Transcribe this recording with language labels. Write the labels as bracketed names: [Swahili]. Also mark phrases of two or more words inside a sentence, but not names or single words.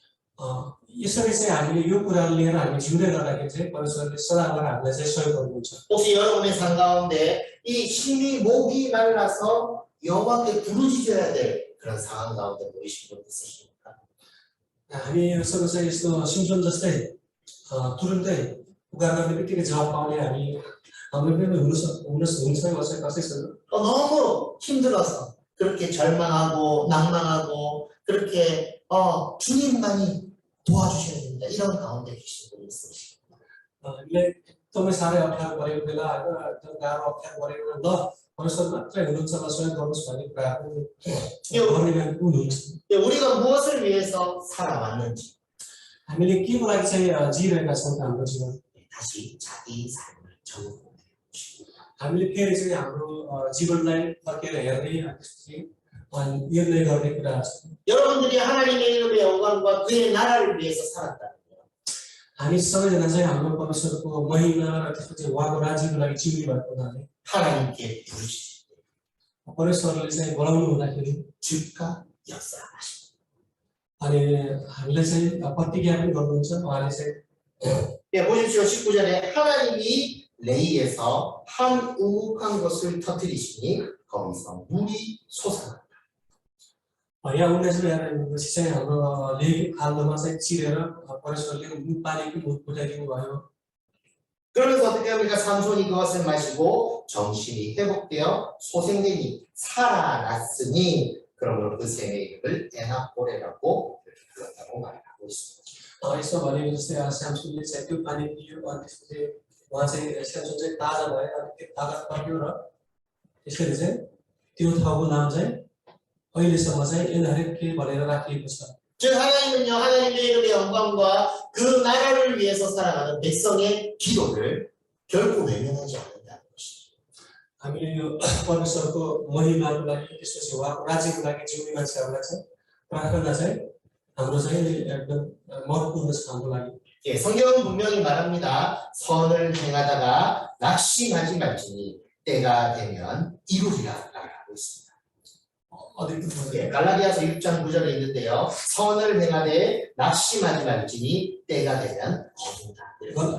[Nepali] यसरी चाहिँ हामीले यो कुराहरू लिएर हामी जिउँदै गर्दाखेरि चाहिँ परमेश्वरले सदाभर हामीलाई चाहिँ सहयोग गर्नुहुन्छ [Korean] 혹시 여러분의 삶 가운데 이 힘이 목이 말라서 여호와께 부르짖어야 될 그런 상황 가운데 보이신 분 있으십니까? [Nepali] हामीसँग चाहिँ यस्तो सिम्सन जस्तै तुरुन्तै पुकार गर्ने बित्तिकै जवाब पाउने हाम्रो पनि हुन्छ कसैसँग [Korean] 너무 힘들어서 그렇게 절망하고 낭망하고 그렇게 주님만이 도와주셔야 됩니다. 이런 가운데 계신 분이 있으십니까? [Nepali] एकदमै साह्रै अप्ठ्यारो परेको बेला होइन एकदम गाह्रो अप्ठ्यारो परेको बेला ल परमेश्वर मात्रै हुनुहुन्छ ल सहयोग गर्नुहोस् भन्ने कुराहरू गर्ने हुनुहुन्छ [Korean] 우리가 무엇을 위해서 살아왔는지 [Nepali] हामीले केको लागि चाहिँ जिइरहेका छौँ त हाम्रो जीवन [Korean] 다시 자기 삶을 점검해 보십니다. [Nepali] हामीले फेरि चाहिँ हाम्रो जीवनलाई फर्केर हेर्ने त्यसपछि निर्णय गर्ने कुराहरू छ [Korean] 여러분들이 하나님의 이름의 영광과 그의 나라를 위해서 살았다면요. [Nepali] हामी सबैजना चाहिँ हाम्रो परमेश्वरको महिमा र त्यसपछि उहाँको राज्यको लागि जिउने भएको हुनाले [Korean] 하나님께 부르짖으시고 [Nepali] परमेश्वरले चाहिँ बोलाउनु हुँदाखेरि [Korean] 주가 역사하십니다. [Nepali] अनि हामीलाई चाहिँ प्रतिज्ञा पनि गर्नुहुन्छ उहाँले चाहिँ [Korean] 예, 보십시오. 19절에 하나님이 레이에서 한 우묵한 것을 터뜨리시니 거기서 물이 솟아난다. [Nepali] यहाँ 19मा हेर्नुहोस् चाहिँ हाम्रो लेक खाल्डोमा चाहिँ चिरेर परमेश्वरले पानीको मुख फुटाइदिनु भयो [Korean] 그러면서 어떻게 합니까? 삼손이 그것을 마시고 정신이 회복되어 소생되니 살아났으니 그러므로 그 샘의 이름을 에나꼬레라고 불렀다고 말하고 있습니다. [Nepali] यसो भनेको जस्तै स्यामसुनले चाहिँ त्यो पानी पियो अनि त्यसपछि उहाँ चाहिँ स्यामसुन चाहिँ ताजा भयो अनि त्यो तागत पाक्यो र त्यसरी चाहिँ त्यो ठाउँको नाम चाहिँ अहिलेसम्म चाहिँ एनहरेके भनेर राखिएको छ [Korean] 즉 하나님은요 하나님의 이름의 영광과 그 나라를 위해서 살아가는 백성의 기도를 결코 외면하지 않는다는 것이죠. [Nepali] हामीले यो परमेश्वरको महिमाको लागि त्यसपछि उहाँको राज्यको लागि जिउने मान्छेहरूलाई चाहिँ प्रार्थना चाहिँ हाम्रो चाहिँ एकदम महत्त्वपूर्ण छ हाम्रो लागि [Korean] 예, 성경은 분명히 말합니다. 선을 행하다가 낙심하지 말지니 때가 되면 이루리라 라고 있습니다. 예, 갈라디아서 6장 9절에 있는데요. 선을 행하되 낙심하지 말지니 때가 되면 이룬다.